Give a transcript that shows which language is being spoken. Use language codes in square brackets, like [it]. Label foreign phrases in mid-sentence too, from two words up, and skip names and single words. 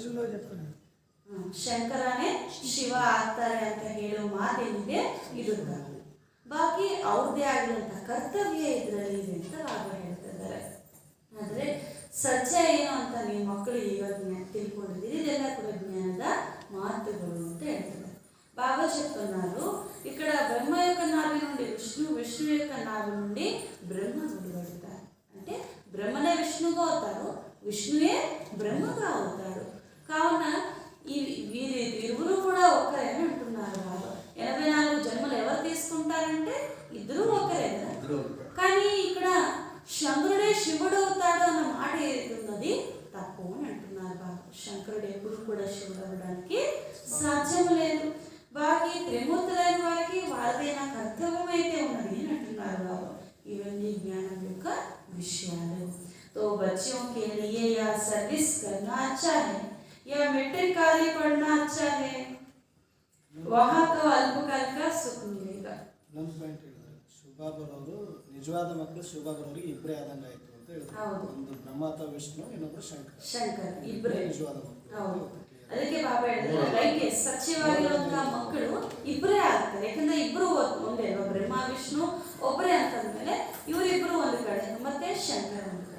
[kn] ಶಂಕರನೇ ಶಿವ ಆಗ್ತಾರೆ ಅಂತ ಹೇಳೋ ಮಾತೇನಿದೆ ಇದು. ಬಾಕಿ ಅವ್ರದ್ದೇ ಆಗಿರುವಂಥ ಕರ್ತವ್ಯ ಇದರಲ್ಲಿ ಇದೆ ಅಂತ ಬಾಬಾ ಹೇಳ್ತಿದ್ದಾರೆ. ಆದರೆ ಸತ್ಯ ಏನು ಅಂತ ನೀವು ಮಕ್ಕಳು ಇವಾಗ ತಿಳ್ಕೊಂಡಿದ್ದೀರಿ. ಇದೆಲ್ಲ ಕೂಡ ಜ್ಞಾನದ ಮಾತುಗಳು ಅಂತ ಹೇಳ್ತಾರೆ. [te] బాబా చెప్తున్నారు ఇక్కడ బ్రహ్మ యొక్క నాభి నుండి విష్ణు యొక్క నాభి నుండి బ్రహ్మ వెలువడతారు. అంటే బ్రహ్మనే విష్ణుగా అవుతారు, విష్ణువే బ్రహ్మగా అవుతారు. కావున వీరిరువురు కూడా ఒకరే అని అంటున్నారు బాబా. 84 జన్మలు ఎవరు తీసుకుంటారంటే ఇద్దరు ఒకరే కదా. కానీ ఇక్కడ శంకరుడే శివుడు అవుతాడు అన్న మాట ఏదైతున్నది తప్పు అని అంటున్నారు బాబా. శంకరుడు ఎప్పుడు కూడా శివుడు అవ్వడానికి సాధ్యం లేదు. బాకీ త్రిమూర్తులైన వారికి వాళ్ళదైన కర్తవ్యం అయితే ఉన్నది అని అంటున్నారు బాబా. ఇవన్నీ జ్ఞానం యొక్క విషయాలు. [hi] तो बच्चों के लिए या सर्विस करना अच्छा है या मैट्रिक कार्य पढ़ना अच्छा है, वहाँ तो अल्पकाल का सुख मिलेगा. [kn] ಇನ್ನೊಂದು ಪಾಯಿಂಟ್ ಹೇಳಿದ್ರೆ ಶಿವಬಾಬರವರು ನಿಜವಾದ ಮಕ್ಕಳು ಶಿವಬಾಬರವರಿಗೆ ಇಬ್ಬರೇ ಆದಂಗೆ ಆಯಿತು ಅಂತ ಹೇಳಿದ್ರು. ಒಂದು ಬ್ರಹ್ಮ ಅಥವಾ ವಿಷ್ಣು, ಇನ್ನೊಬ್ರು ಶಂಕರ ಇಬ್ಬರೇ ನಿಜವಾದ ಮಕ್ಕಳು. ಹೌದು, ಅದಕ್ಕೆ ಬಾಬಾ ಹೇಳಿದ್ರು ಲೈಕ್ ಸತ್ಯವಾಗಿರುವಂತಹ ಮಕ್ಕಳು ಇಬ್ಬರೇ ಆಗ್ತಾರೆ. ಯಾಕಂದ್ರೆ ಇಬ್ರು ಒಂದೇ ಅಲ್ವಾ, ಬ್ರಹ್ಮ ವಿಷ್ಣು ಒಬ್ಬರೇ ಅಂತಂದ್ಮೇಲೆ ಇವರಿಬ್ರು ಒಂದು ಕಡೆ ಮತ್ತೆ ಶಂಕರ ಒಂದು ಕಡೆ.